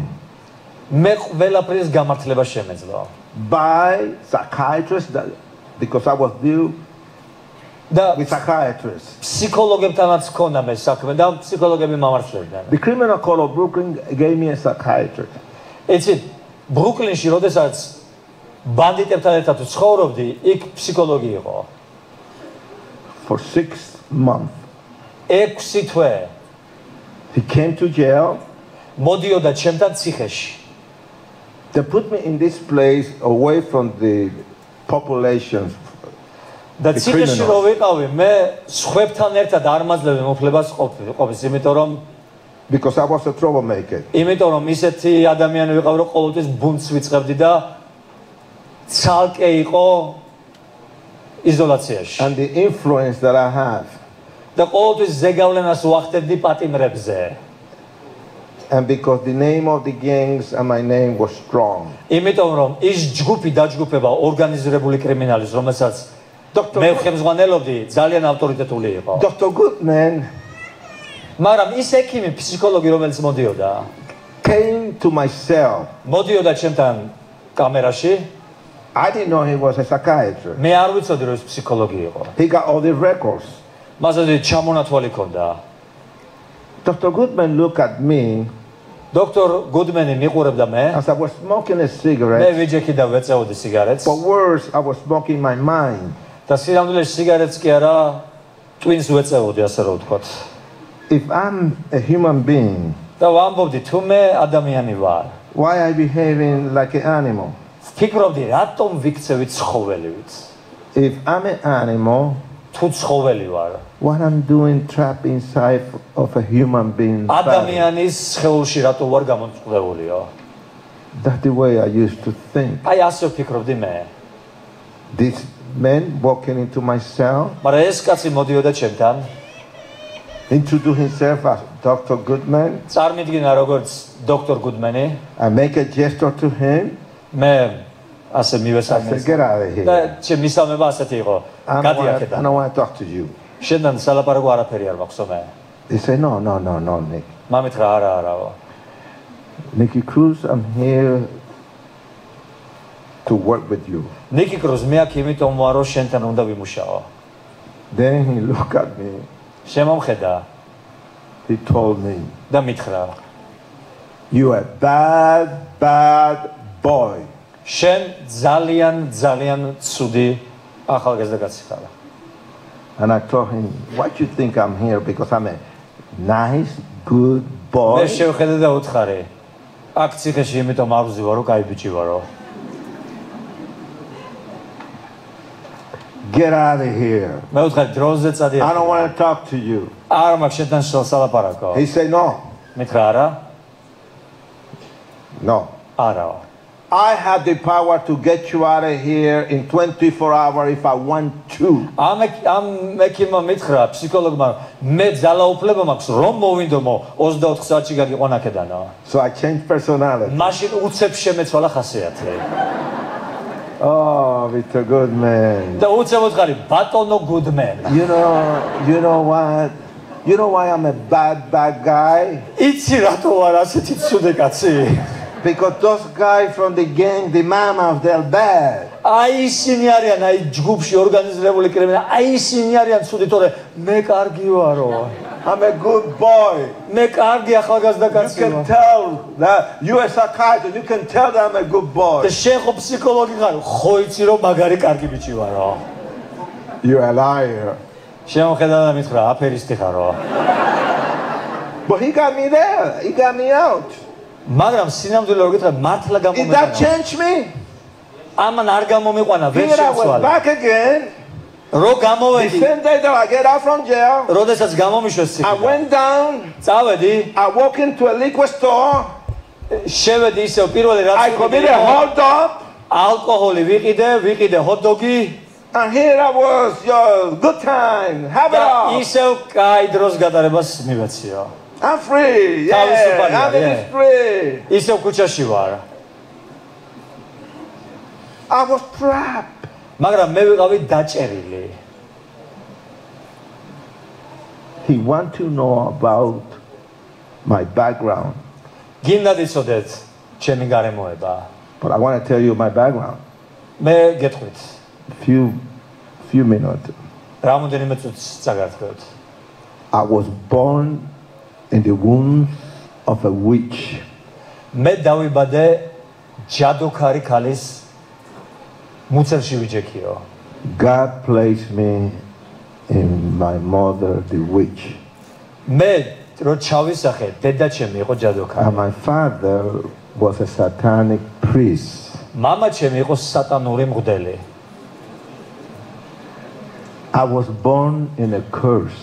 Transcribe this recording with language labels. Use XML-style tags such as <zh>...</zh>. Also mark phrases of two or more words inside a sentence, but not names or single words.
<ka>მე ყველაფრის გამართლება შემეძლო</ka> <en>by psychiatrists because I was due</en> <ka>და</ka> <en>with psychiatrists.</en> <ka>ფსიქოლოგებთანაც ქონდა მე საქმე და ფსიქოლოგები მომართლებდნენ</ka> <en>The criminal court of Brooklyn gave me a psychiatrist.</en> <ka>იცით ბრუკლინში როდესაც ბანდიტებთან ერთად ცხოვრობდი იქ ფსიქოლოგი იყო</ka> <en>For 6 months.</en> <ka>6 თვე</ka> <en>He came to jail.</en> <ka>მოდიოდა ჩემთან ციხეში</ka> <en>They put me in this place away from the population.</en> <ka>და ციხეში რო ვიყავი მე სხვებთან ერთად არ მაძლევდი მოფლებას ყოფის იმიტომ რომ</ka> <en>Because I was a troublemaker.</en> <ka>იმიტომ რომ ისეთი ადამიანი ვიყავი რომ ყოველთვის ბუნტს ვიწყებდი და ცალკე იყო იზოლაციაში</ka> <en>And the influence that I have.</en> <ka>და ყოველთვის ზეგავლენას ვახდები პატიმრებზე</ka> <en>And because the name of the gangs and my name was strong.</en> <ka>იმიტომ რომ ის ჯგუფი დაჯგუფება ორგანიზებული კრიმინალის რომელსაც მე ხელმძღვანელობდი ძალიან ავტორიტეტული იყო</ka> <en>Dr. Goodman</en> <ka>მაგრამ ის ექიმი ფსიქოლოგი რომელიც მოდიოდა</ka> <en>came to my cell.</en> <ka>მოდიოდა ჩემთან კამერაში</ka> <en>I didn't know he was a psychiatrist.</en> <ka>მე არ ვიცოდი რომ ის ფსიქოლოგი იყო</ka> <en>He got all the records.</en> <ka>მასზე ჩამონათვალი ქონდა</ka> <en>Dr. Goodman looked at me</en> <ka>დოქტორ გუდმენი მიყურებდა მე</ka> <en>as I was smoking a</en> <ka>მე</ka> <en>cigarette.</en> <ka>ვიჯექი და ვეწეოდი სიგარეტს</ka> <en>But worse, I was smoking my mind.</en> <ka>და სინამდვილეში სიგარეტს კი არა ტვინს ვეწეოდი ასე რომ ვთქვათ</ka> <en>If I'm a human being,</en> <ka>და ვამბობდი თუ მე ადამიანი ვარ</ka> <en>why I behaving like an animal?</en> <ka>ფიქრობდი რატომ ვიქცევი ცხოველივით</ka> <en>If I'm an animal,</en> <ka>თუ ცხოველი ვარ</ka> <en>what I'm doing trapped inside of a human being body?</en> <ka>ადამიანის სხეულში რატო ვარ გამომწყდებულიო</ka> <en>That's the way I used to think.</en> <ka>აი ასე ვფიქრობდი მე</ka> <en>This man walking into my cell,</en> <ka>მაგრამ ეს კაცი მოდიოდა ჩემთან</ka> <en>introduce himself as Dr. Goodman.</en> <ka>წარმოიდგინა როგორც დოქტორ გუდმენი</ka> <en>I make a gesture to him.</en> <ka>მე ასე</ka> <en>I</en> <ka>მივესალმე</ka> <en>said, get out of</en> <ka>და</ka> <en>here.</en> <ka>ჩემ მისამება ასეთი იყო</ka> <en>I</en> <ka>გადი</ka> <en>don't</en> <ka>აქედან</ka> <en>want to talk to you.</en> <ka>შენთან სალაპარაკო არაფერი არ მაქვს მე</ka> <en>He said, no, Nick.</en> <ka>მამითხრა არაო</ka> <en>Nicky Cruz, I'm here to work with you.</en> <ka>ნიკი კრუზ მე აქ იმიტომ ვარ რომ შენთან უნდა ვიმუშაო</ka> <en>Then he looked at me.</en> <ka>შემომხედა</ka> <en>He told me,</en> <ka>და მითხრა</ka> <en>you are a bad boy.</en> <ka>შენ ძალიან ცუდი ახალგაზრდა კაცი ხარ</ka> <en>And I told him, why do you think I'm here? Because I'm a nice, good boy.</en> <ka>მე შევხედე და უთხარი აქ ციხეში იმიტომ არ ვზივარო კაი ბიჭი ვარო</ka> <en>Get out of here.</en> <ka>მე უთხარი დროზე წადი</ka> <en>I don't want to talk to you.</en> <ka>არა მაქვს შენთან სალაპარაკო</ka> <en>He said, no.</en> <ka>მითხრა არა</ka> <en>No.</en> <ka>არაო</ka> <en>I have the power to get you out of here in 24 hours if I want to.</en> <ka>ამ მექიმმა მითხრა ფსიქოლოგმა მე ძალაუფლება მაქვს რომ მოვინდომო 24 საათში გაგიყვან აქედანო</ka> <en>So I changed personality.</en> <ka>მაშინ უცებ შემეცვალა ხასიათი</ka> <en>Oh, Mr. Goodman.</en> <ka>და უცებ უთხარი ბატონო გუდმენ</ka> <en>You know what? You know why I'm a bad guy?</en> <ka>იცი რატო ვარ ასეთი ცუდი კაცი</ka> <en>Because those guys from the gang, the mamas, they're bad.</en> <ka>აი ისინი არიან აი ჯგუფში ორგანიზებული კრიმინალი აი ისინი არიან ცუდი თორე მე კარგი ვარო</ka> <en>I'm a good boy.</en> <ka>მე კარგი ახალგაზრდა</ka> <en>You</en> <ka>კაცი</ka> <en>can</en> <ka>ვარ</ka> <en>tell that you a psychiatrist. You can tell that I'm a good boy.</en> <ka>და შენ ხო ფსიქოლოგი ხარ ხო იცი რომ მაგარი კარგი ბიჭი ვარო</ka> <en>You're a liar.</en> <ka>შემოხედა და მითხრა აფერისტი ხარო</ka> <en>But he got me there. He got me out.</en> <ka>მაგრამ სინამდვილე რო გითხრა მართლა</ka> <en>Did that</en> <ka>გამომეყანა.</ka> <en>change me?</en> <ka>ამან არ გამომეყანა, ვერ</ka> <en>Here I went</en> <ka>შეცვალა.</ka> <en>back again.</en> <ka>რო</ka> <en>The</en> <ka>გამოვედი,</ka> <en>same day that I get out from jail,</en> <ka>როდესაც გამომიშვეს</ka> <en>I</en> <ka>ციხიდან.</ka> <en>went down.</en> <ka>წავედი,</ka> <en>I walk into a liquor store.</en> <ka>შევედი ისევ პირველი რაც</ka> <en>I committed a hold up.</en> <ka>ალკოჰოლი ვიყიდე hot-dog-ი</ka> <en>And here I was, yo, good time, have it</en> <ka>და</ka> <en>all.</en> <ka>ისევ კაი დროს გატარებას მივეციო.</ka> <en>I'm free, yeah, I'm in the street.</en> <ka>ისევ ქუჩაში ვარ.</ka> <en>I was trapped.</en> <ka>მაგრამ მე ვიყავი დაჭერილი.</ka> <en>He want to know about my background,</en> <ka>გინდა დიცოდეთ ჩემი გარემოება. but I want to tell you my background. მე გეტყვით. Few minutes. რამოდენიმე წუთს წაგართქვით. I was born in the womb of a witch. მე დავიბადე ჯადოქარი ქალის მუცელში ვიჯექიო. God placed me in my mother, the witch. მე რო ჩავისახე, დედაჩემი იყო ჯადოქარი. And my father was a satanic priest. მამაჩემი იყო სატანური მღვდელი.</ka> <en>I was born in a curse.</en>